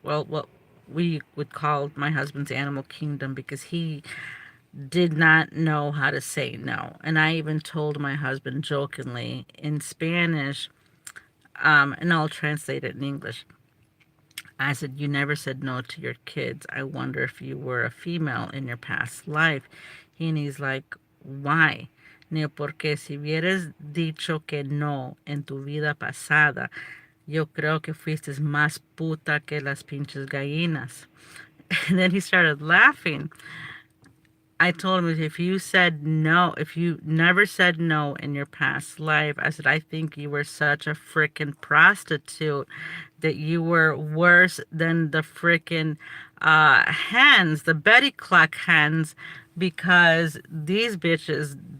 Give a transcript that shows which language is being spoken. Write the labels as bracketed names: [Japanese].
[English] Well, what we would call my husband's animal kingdom, because he did not know how to say no. And I even told my husband jokingly in Spanish, and I'll translate it in English. I said, you never said no to your kids. I wonder if you were a female in your past life. And he's like, why? [Spanish] Ni porque si hubieras dicho que no en tu vida pasada, yo creo que fuiste más puta que las pinches gallinas. [English] And then he started laughing. I told him, if you said no, if you never said no in your past life, I said, I think you were such a freaking prostitute that you were worse than the freaking hens, the Betty Cluck hens, because these bitches,